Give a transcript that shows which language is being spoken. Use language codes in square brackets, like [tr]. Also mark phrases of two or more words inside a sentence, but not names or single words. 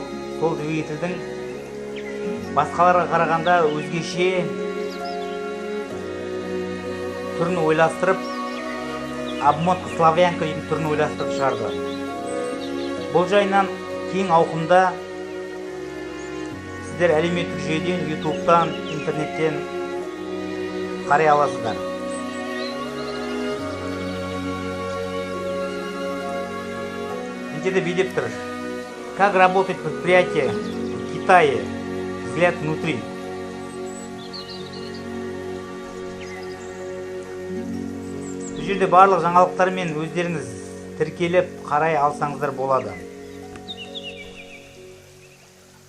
[kk] Сол двигательдің басқаларға қарағанда өзгеше түрін ойластырып, [ru] обмотка славянка [kk] дейтін түрін ойластырып шығарды. Бұл жайынан кең ауқымда сіздер әлеуметтік жүйеден, ютубтан, интернеттен қарай аласыздар. [ru] Где-то видит, как работает предприятие в Китае, взгляд внутри. [kk] Бұл жерде барлық жаңалықтармен өздеріңіз тіркеліп қарай алсаңыздар болады.